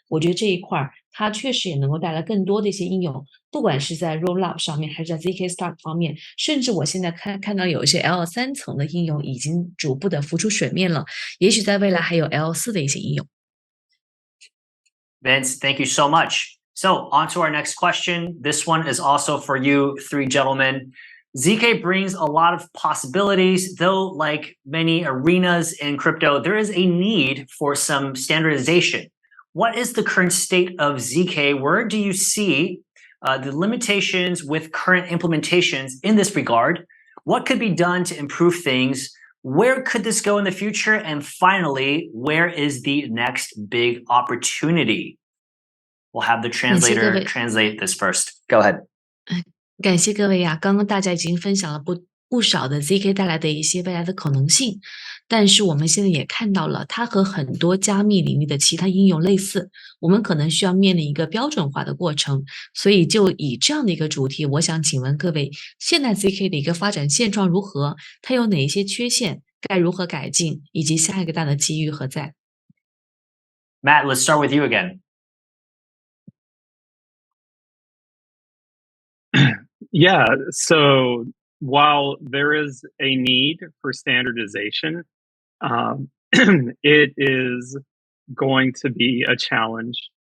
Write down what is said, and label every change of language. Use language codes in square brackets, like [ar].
[zh] 我觉得这一块它确实也能够带来更多的一些应用，不管是在 Rollup 上面，还是在 ZK Stack 方面，甚至我现在看到有一些 L3 层的应用已经逐步的浮出水面了，也许在未来还有 L4 的一些应用。 [en] Vince, thank you so much. So on to our next question. This one is also for you 3 gentlemen. ZK brings a lot of possibilities, though like many arenas in crypto, there is a need for some standardization. What is the current state of ZK? Where do you see the limitations with current implementations in this regard? What could be done to improve things? Where could this go in the future? And finally, where is the next big opportunity? We'll have the translator translate this first. Go ahead. [zh] 感谢各位呀，刚刚大家已经分享了不少的 ZK 带来的一些未来的可能性，但是我们现在也看到了它和很多加密领域的其他应用类似，我们可能需要面临一个标准化的过程。所以就以这样的一个主题，我想请问各位，现在 ZK 的一个发展现状如何？它有哪一些缺陷？该如何改进？以及下一个大的机遇何在？ [en] Matt, let's start with you again. Yeah, so while there is a need for standardization, it is going to be a challenge.